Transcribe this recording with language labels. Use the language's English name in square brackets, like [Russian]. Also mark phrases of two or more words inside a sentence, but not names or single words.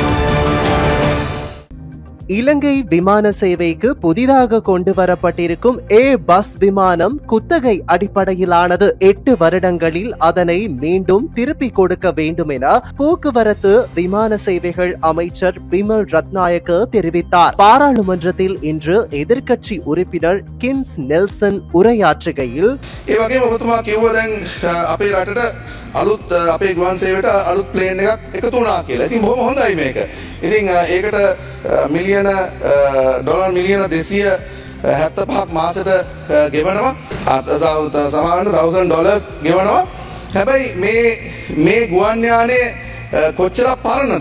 [Tamil] இலங்கை விமான சேவைக்கு புதிதாக கொண்டு வரப்பட்டிருக்கும் பஸ் விமானம் குத்தகை அடிப்படையிலானது. 8 வருடங்களில் அதனை மீண்டும் திருப்பி கொடுக்க வேண்டும் என போக்குவரத்து விமான சேவைகள் அமைச்சர் பிமல் ரத்நாயக்க தெரிவித்தார். பாராளுமன்றத்தில் இன்று எதிர்க்கட்சி உறுப்பினர் கின்ஸ் நெல்சன் உரையாற்றுகையில் [Sinhala] අලුත් අපේ ගුවන් සේවයට අලුත් ප්ලේන් එකක් එකතු වුණා කියලා. ඉතින් බොහොම හොඳයි මේක. ඉතින් ඒකට මිලියන ඩොලර් මිලියන 275ක් මාසෙට ගෙවනවා. සමාන $1000 ගෙවනවා. හැබැයි මේ ගුවන් යානේ කොච්චරක් පරණද?